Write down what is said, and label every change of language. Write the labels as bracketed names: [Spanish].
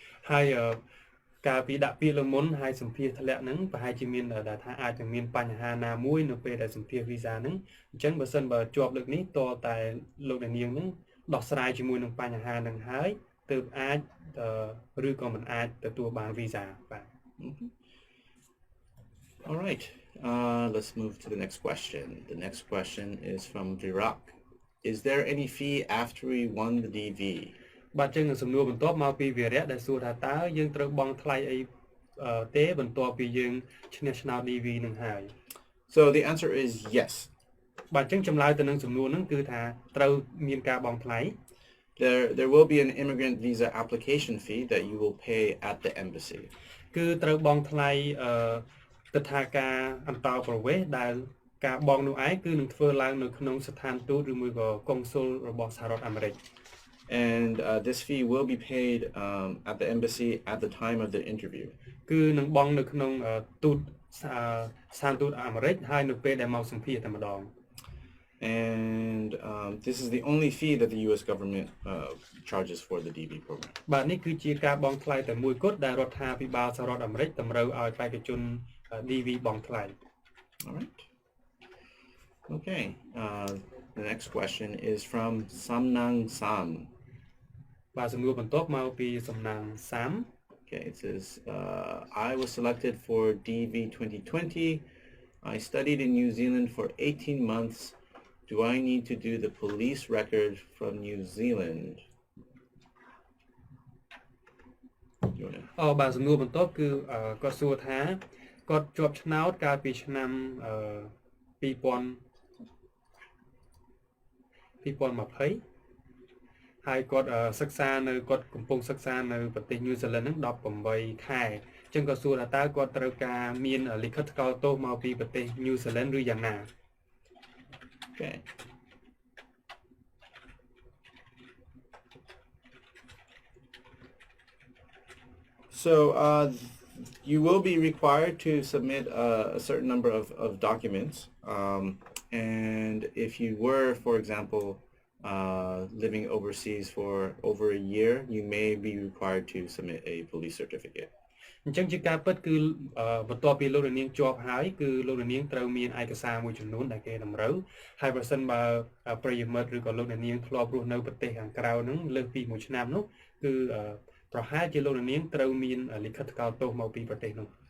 [Khmer] ហើយការពីដាក់ពាក្យលើមុនហើយសម្ភាសធ្លាក់ហ្នឹងប្រហែលជាមានដែលថាអាចនឹងមានបញ្ហាណាមួយនៅពេលដែលសម្ភាស visa ហ្នឹងអញ្ចឹងបើសិនបើជាប់លើកនេះតតែលោកអ្នកនាងហ្នឹងដោះស្រាយជាមួយនឹងបញ្ហាហ្នឹងហើយទើបអាចឬក៏មិនអាចទទួលបាន visa បាទ [English] All right. Let's move to the next question. The next question is from Virak. Is there any fee after we won the DV? [Khmer] បាទចឹងសំណួរបន្ទាប់មកពីវីរៈដែលសួរថាតើយើងត្រូវបង់ថ្លៃអីទេបន្ទាប់ពីយើងឈ្នះឆ្នោត DV នឹងហើយ [English] So the answer is yes. [Khmer] បាទចឹងចម្លើយទៅនឹងសំណួរហ្នឹងគឺថាត្រូវមានការបង់ថ្លៃ [English] There will be an immigrant visa application fee that you will pay at the embassy. [Khmer] គឺត្រូវបង់ថ្លៃទិដ្ឋាការអន្តោប្រវេសន៍ដែលការបង់នោះឯងគឺនឹងធ្វើឡើងនៅក្នុងស្ថានទូតឬមួយក៏កុងស៊ុលរបស់សហរដ្ឋអាមេរិក [English] And this fee will be paid at the embassy at the time of the interview. [Khmer] គឺនឹងបង់នៅក្នុងទូតស្ថានទូតអាមេរិកហើយនៅពេលដែលមកសម្ភាសតែម្ដង [English] And this is the only fee that the US government charges for the DV program. [Khmer] បាទនេះគឺជាការបង់ថ្លៃតែមួយគត់ដែលរដ្ឋាភិបាលសហរដ្ឋអាមេរិកតម្រូវឲ្យបេក្ខជន DV បង់ថ្លៃ [English] All right. Okay. The next question is from Samnang Sam. [Khmer] បាទសំណួរបន្ទាប់មកពីសំណាង Sam. [English] Okay, it says I was selected for DV 2020. I studied in New Zealand for 18 months. Do I need to do the police record from New Zealand? [Khmer] បាទសំណួរបន្ទាប់គឺគាត់សួរថាគាត់ជាប់ឆ្នោតកាលពីឆ្នាំ2020ហើយគាត់សិក្សានៅគាត់កំពុងសិក្សានៅប្រទេស New Zealand ហ្នឹង18ខែអញ្ចឹងគាត់សួរថាតើគាត់ត្រូវការមានលិខិតថ្កោលទោសមកពីប្រទេស New Zealand ឬយ៉ាងណា [English] Okay. So you will be required to submit a certain number of documents. And if you were, for example, living overseas for over a year, you may be required to submit a police certificate. [Khmer] អញ្ចឹងជាការពិតគឺបន្ទាប់ពីលោករនាងជាប់ហើយគឺលោករនាងត្រូវមានឯកសារមួយចំនួនដែលគេតម្រូវហើយប្រសិនបើប្រិយមិត្តឬក៏លោករនាងធ្លាប់រស់នៅប្រទេសខាងក្រៅហ្នឹងលើសពី1ឆ្នាំនោះគឺប្រហែលជាលោករនាងត្រូវមានលិខិតថ្កោលទោសមកពីប្រទេសនោះ